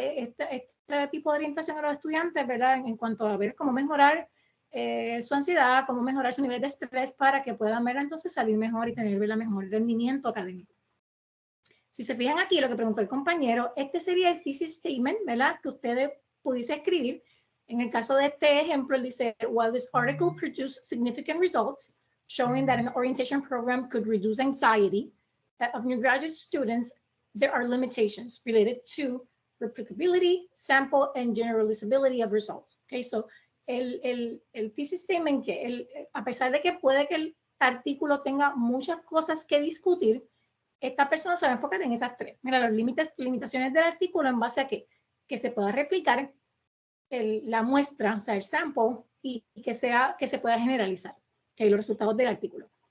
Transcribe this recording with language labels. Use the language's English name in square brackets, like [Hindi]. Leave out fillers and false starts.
[Spanish] Este tipo de orientación a los estudiantes, ¿verdad? En cuanto a ver cómo mejorar su ansiedad, cómo mejorar su nivel de estrés para que puedan ver entonces salir mejor y tener, ¿verdad? Mejor rendimiento académico. Si se fijan aquí, lo que preguntó el compañero, este sería el thesis statement, ¿verdad? Que ustedes pudiese escribir En el caso de este ejemplo, él dice, [English] while this article produced significant results, showing that an orientation program could reduce anxiety of new graduate students, there are limitations related to replicability, sample, and generalizability of results. [Spanish] Okay, so el thesis statement que a pesar de que puede que el artículo tenga muchas cosas que discutir, esta persona se va a enfocar en esas tres. Mira, las limitaciones del artículo en base a qué? Que se pueda replicar la muestra, o sea, el sample, y que se pueda generalizar, okay, los resultados del artículo.